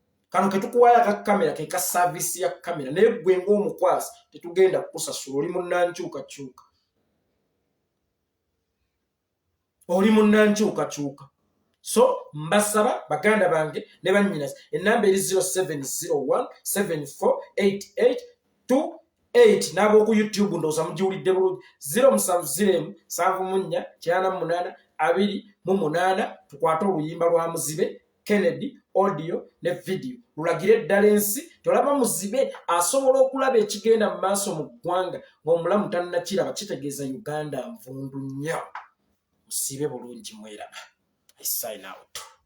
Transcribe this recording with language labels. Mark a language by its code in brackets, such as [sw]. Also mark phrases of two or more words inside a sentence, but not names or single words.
[lg] Kano ke tukuwaayo aka kamera ke ka saavisi ya kamera. Naye gwe ng'omukwasi tetugenda kukusasula. Oli munnankyukakyuka. Oli munnankyukakyuka. So, mbasaba baganda bange ne bannyinaze. Ennamba eri zero seven zero one seven four eight eight two eight. N'ab'oku YouTube ndowooza mugiwulidde bulungi. Zero musanvu zero emu, nsanvu mu nnya, kinaana mu munaana, abiri mu munaana. Tukwate oluyimba lwa Muzibe Kennedy, audio ne video. Lulagire ddala ensi, tolaba Muzibe asobola okulaba ekigenda mu maaso mu ggwanga, ng'omulamu tannakiraba, kitegeeza Uganda nvundu nnyo. Musiibe bulungi, mweraba. [en] I sign out.